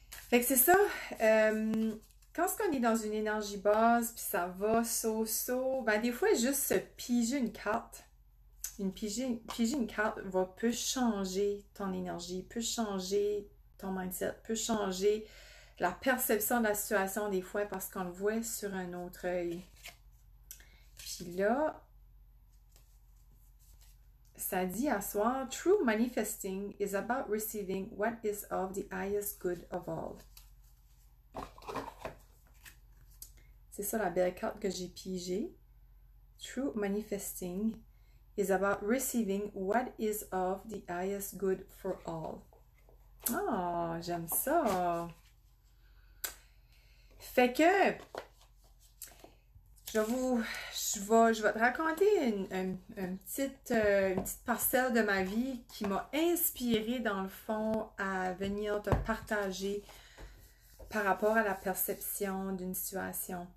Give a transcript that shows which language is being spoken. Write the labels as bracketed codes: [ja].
[fr] Fait que c'est ça, quand on est dans une énergie basse, puis ça va, ben des fois, juste se piger une carte, piger une carte peut changer ton énergie, peut changer ton mindset, peut changer la perception de la situation des fois parce qu'on le voit sur un autre œil. Puis là, ça dit à soir, [en] True manifesting is about receiving what is of the highest good of all. [fr] C'est ça la belle carte que j'ai pigée. [en] True manifesting is about receiving what is of the highest good for all. [fr] Oh, j'aime ça. Fait que je vais te raconter une petite parcelle de ma vie qui m'a inspirée dans le fond à venir te partager par rapport à la perception d'une situation.